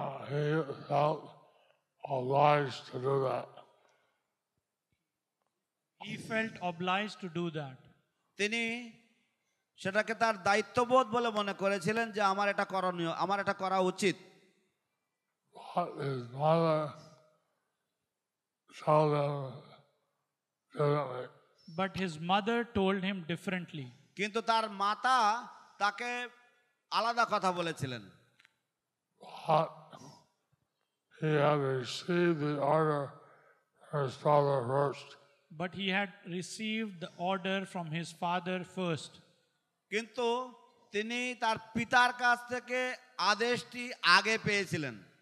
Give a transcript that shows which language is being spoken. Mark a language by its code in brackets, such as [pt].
[en] He felt obliged to do that. he felt obliged to do that. [bn] তিনি সেটাকে তার দায়িত্ববোধ বলে মনে করেছিলেন যে আমার এটা করণীয়, আমার এটা করা উচিত। [en] But his mother told him differently. But his mother told him differently. [bn] কিন্তু তার মাতা তাকে আলাদা কথা বলেছিলেন। [en] But he had received the order from his father first. But he had received the order from his father first. [bn] কিন্তু তিনি তার পিতার কাছ থেকে আদেশটি আগে পেয়েছিলেন।